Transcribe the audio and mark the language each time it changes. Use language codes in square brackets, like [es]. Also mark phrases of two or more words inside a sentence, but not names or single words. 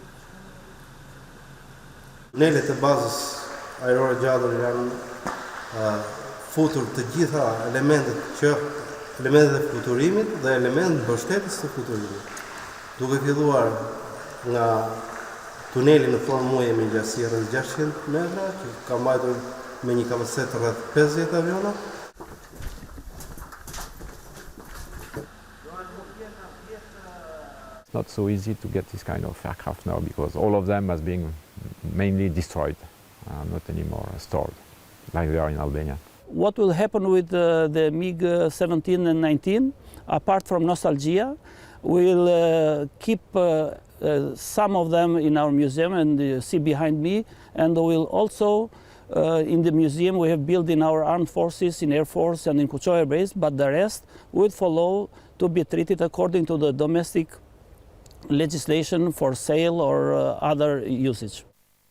[sq] Tunelet e bazës ajrore Gjader janë futur të gjitha elementet e fluturimit dhe elementet mbështetës të fluturimit. Duke filluar nga tuneli në formë muaje me gjatësi rreth 600 metra, që ka mbajtur me një kapacitet rreth 50 aviona. [en] It's not so easy to get this kind of aircraft now because all of them has been mainly destroyed, not anymore stored, like they are in Albania. What will happen with the MiG-17 and 19, apart from nostalgia, we'll keep some of them in our museum, and you see behind me, and we'll also, in the museum we have built in our armed forces, in Air Force and in Kucho Air Base, but the rest will follow to be treated according to the domestic legislation for sale or other usage.